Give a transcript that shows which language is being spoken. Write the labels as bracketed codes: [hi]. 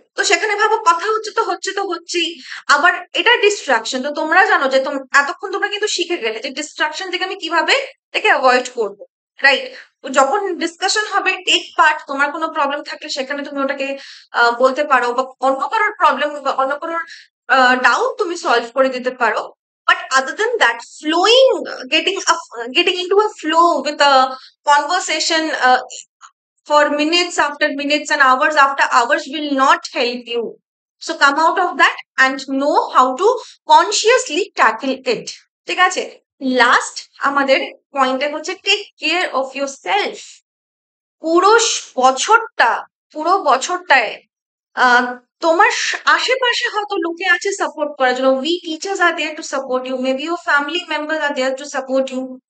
[bn] তো সেখানে ভাবো কথা হচ্ছে তো হচ্ছেই। আবার এটা ডিস্ট্রাকশন, তো তোমরা জানো যে এতক্ষণ তোমরা কিন্তু শিখে গেলে যে ডিস্ট্রাকশন থেকে আমি কিভাবে এটাকে অ্যাভয়েড করবো, রাইট? যখন ডিসকাশন হবে, টেক পার্ট। তোমার কোনো প্রবলেম থাকলে সেখানে তুমি ওটাকে বলতে পারো, বা অন্য কারোর প্রবলেম বা অন্য কারোর ডাউট তুমি সলভ করে দিতে পারো। [en] But other than that, flowing, getting into a flow with a conversation for minutes after minutes and hours after hours will not help you. So come out of that and know how to consciously tackle it. [bn] ঠিক আছে? Last আমাদের পয়েন্টে হচ্ছে [en] Take care of yourself. [bn] পুরো বছরটা, পুরো বছরটায় আহ তোমার আশেপাশে হয়তো লোকে আছে সাপোর্ট করার জন্য। [en] We teachers are there to support you, maybe your family member are there to support you.